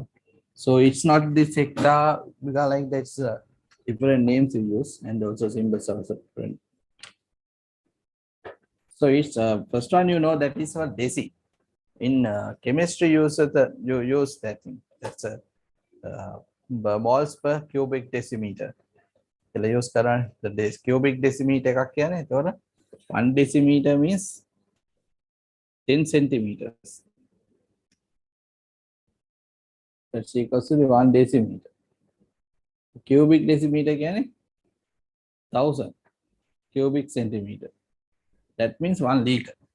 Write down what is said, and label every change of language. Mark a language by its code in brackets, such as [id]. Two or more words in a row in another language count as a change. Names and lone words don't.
[en] So it's not the sector because like that's different names you use and also symbols are also different. So it's first one you know that is for deci. In chemistry you use that thing. That's a moles per cubic decimeter. [si] කියලා use කරන්නේ. [en] The cubic decimeter [si] එකක් කියන්නේ. [en] එතකොට 1 decimeter means 10 centimeters. That's equals to the 1 decimeter. Cubic decimeter කියන්නේ 1000 cubic centimeter. That means 1 liter.